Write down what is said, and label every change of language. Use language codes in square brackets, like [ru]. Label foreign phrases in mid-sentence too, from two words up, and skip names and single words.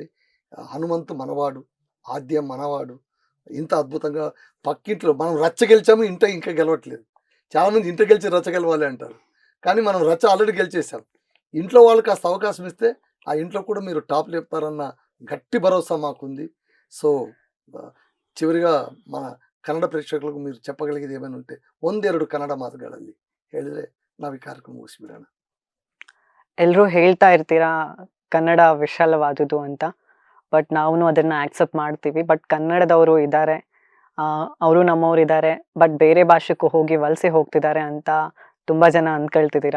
[te] హనుమంతు మనవాడు, ఆద్య మనవాడు, ఇంత అద్భుతంగా పక్కింట్లో మనం రచ్చ గెలిచాము, ఇంకా గెలవట్లేదు. చాలామంది ఇంట గెలిచి రచ్చ గెలవాలి అంటారు, కానీ మనం రచ్చ ఆల్రెడీ గెలిచేసాం. ఇంట్లో వాళ్ళు కాస్త అవకాశం ఇస్తే ఆ ఇంట్లో కూడా మీరు టాప్ లేపుతారన్న గట్టి భరోసా మాకుంది. సో చివరిగా మన [kn] ಕನ್ನಡ ಪ್ರೇಕ್ಷಕರಿಗೆ [te] మీరు చెప్పగలిగేది ఏమైనా ఉంటే [kn] ಒಂದೆರಡು ಕನ್ನಡ ಮಾತುಗಳಲ್ಲಿ ಹೇಳಿದ್ರೆ ನಾವು ಈ ಕಾರ್ಯಕ್ರಮ ಮುಗಿಸ್ಬಿಡೋಣ. ಎಲ್ಲರೂ ಹೇಳ್ತಾ ಇರ್ತೀರಾ ಕನ್ನಡ ವಿಶಾಲವಾದುದು ಅಂತ, ಬಟ್ ನಾವು ಅದನ್ನ ಆಕ್ಸೆಪ್ಟ್ ಮಾಡ್ತೀವಿ. ಬಟ್ ಕನ್ನಡದವರು ಇದ್ದಾರೆ, ಅವರು ನಮ್ಮವ್ರು ಇದ್ದಾರೆ, ಬಟ್ ಬೇರೆ ಭಾಷೆಗೂ ಹೋಗಿ ವಲಸೆ ಹೋಗ್ತಿದ್ದಾರೆ ಅಂತ ತುಂಬ ಜನ ಅಂದ್ಕೊಳ್ತಿದ್ದೀರಾ.